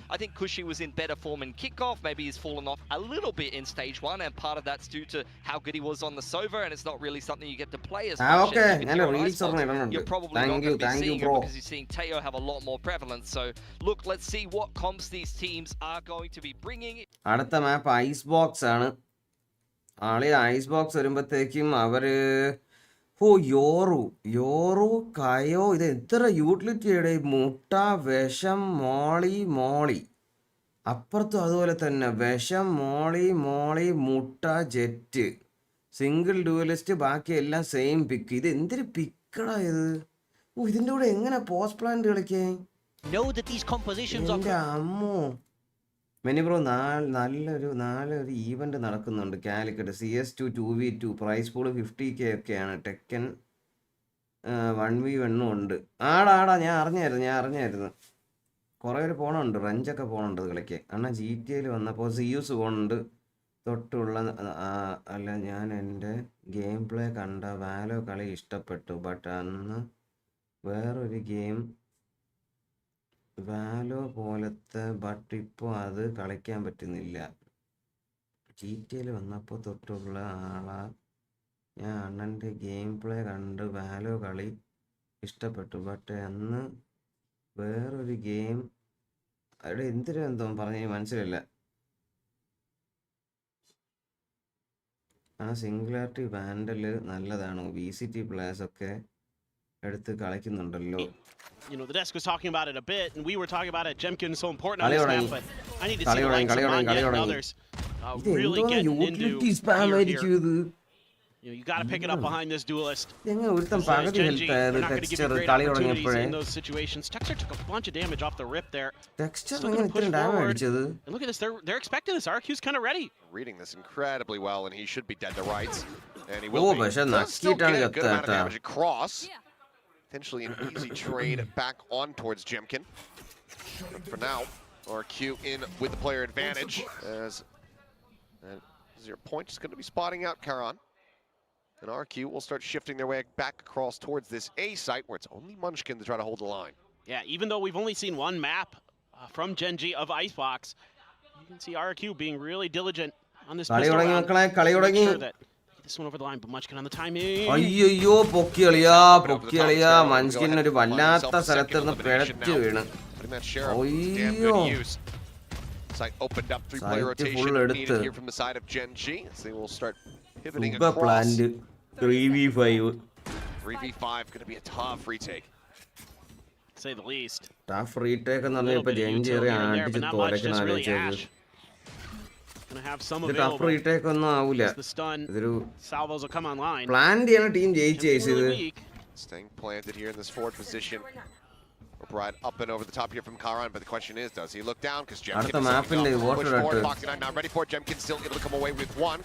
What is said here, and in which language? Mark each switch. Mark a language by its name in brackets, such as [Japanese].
[English] I think Kushi was in better form in kickoff. Maybe he's fallen off a little bit in stage 1, and part of that's due to how good he was on the Sova, and it's not really something you get to play as much. Okay. You're probably not going to be seeing it because you're seeing Teo have a lot more prevalence. So look, let's see what comps these teams are going to be bringing. [Malayalam] അടുത്ത മാപ്പ് Icebox ആണ്. Ice box വരുമ്പോഴത്തേക്കും അവര് യോറു കയോ ഇത് എത്ര യൂട്ടിലിറ്റിയുടെ മുട്ട വിഷം മോളി അപ്പുറത്തും അതുപോലെ തന്നെ വിഷം മോളി മുട്ട ജെറ്റ് സിംഗിൾ ഡ്യൂവലിസ്റ്റ് ബാക്കി എല്ലാം സെയിം പിക്ക്. ഇത് എന്തൊരു പിക്കടാ ഇത്. ഇതിൻ്റെ കൂടെ എങ്ങനെ പോസ്റ്റ് പ്ലാന്റ് കളിക്കേ? എൻ്റെ അമ്മോ. മെനി ബ്രോ നല്ലൊരു ഈവൻറ്റ് നടക്കുന്നുണ്ട് Calicut. CS2 2v2 price pool 50K ഒക്കെയാണ്. ടെക്കൻ 1v1 ഉണ്ട്. ആടാ ഞാൻ അറിഞ്ഞായിരുന്നു. കുറേ പേര് പോകണുണ്ട്. റഞ്ചൊക്കെ പോകണുണ്ട് കളിക്ക്. കാരണം GTA വന്നപ്പോൾ സിയൂസ് പോകുന്നുണ്ട് തൊട്ടുള്ള. അല്ല, ഞാൻ എൻ്റെ ഗെയിം പ്ലേ കണ്ട വാലോ കളി ഇഷ്ടപ്പെട്ടു. ബട്ട് അന്ന് വേറൊരു ഗെയിം വാലോ പോലത്തെ, ബട്ട് ഇപ്പോൾ അത് കളിക്കാൻ പറ്റുന്നില്ല. GTA വന്നപ്പോൾ തൊട്ടുള്ള ആളാ ഞാൻ. അണ്ണൻ്റെ ഗെയിം പ്ലേ കണ്ട് വാലോ കളി ഇഷ്ടപ്പെട്ടു. ബട്ട് അന്ന് വേറൊരു ഗെയിം അവിടെ എന്തോ പറഞ്ഞ് മനസ്സിലില്ല. സിംഗുലാരിറ്റി വാൻഡൽ നല്ലതാണോ? VCT പ്ലേയേഴ്സ് ഒക്കെ എടുത്ത് കളിക്കുന്നുണ്ടല്ലോ. [English] You know, the desk was talking about it a bit, and we were talking about it. Jemkin's so important on this map, but I need to see the likes of Manya and others really getting into here. You know, you got to pick it up behind this duelist. Genji, they're not going to give you great opportunities in those situations. Texture took a bunch of damage off the rip there. Texture going to push forward. And look at this, they're expecting this. RQ's kind of ready. Reading this incredibly well, and he should be dead to rights. And he will be. Does still get a good amount of damage across. Potentially an easy trade back on towards Jemkin. But for now, RQ in with the player advantage. As 0 point is going to be spotting out Karan. And RQ will start shifting their way back across towards this A site where it's only Munchkin to try to hold the line. Yeah, even though we've only seen one map from Gen.G of Icebox, you can see RQ being really diligent on this pistol round. Make sure that this one over the line, but Munchkin on the timing. [Malayalam] അയ്യോ പൊക്കിയളിയാ മൻസ്കിൻ ഒരു വല്ലാത്ത സ്ഥലത്തുനിന്ന് പിഴച്ചു വീണ്. അയ്യോ [English] Site opened up, 3-player rotation needed here from the side of Gen.G. So they will start pivoting across. planned 3v5. 3v5 going to be a tough retake. Say the least. Tough retake [Malayalam] എന്ന് പറഞ്ഞാൽ ഇപ്പൊ ജെൻജി ആടിച്ച് തോരക്കണം ആലോചിച്ചത്. [English] Gonna have some tough retake [Malayalam] ഒന്നും ആവൂല. ഇതൊരു [English] salvos will come online. [Malayalam] Plan ചെയ്യണ team ജയിച്ചത്. [English] Staying planted here in this forward position. Right up and over the top here from Karan, but the question is, does he look down? Because Jemkin is push forward, Foxy9 not ready for it. Jemkin still able to come away with one.